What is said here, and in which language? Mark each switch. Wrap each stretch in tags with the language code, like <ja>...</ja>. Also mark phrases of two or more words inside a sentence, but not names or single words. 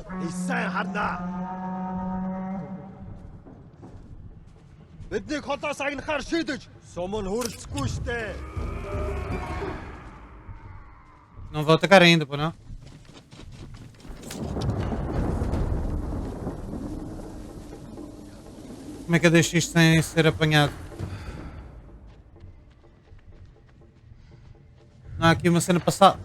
<mn>Сайн харнаа. Бидний холоос агнахаар шийдэж сум нь хөрөлцөхгүй штэ.</mn> <pt>Não vou atacar ainda, pô, não? Como é que eu deixo isto sem ser apanhado? Não há aqui uma cena passada.</pt>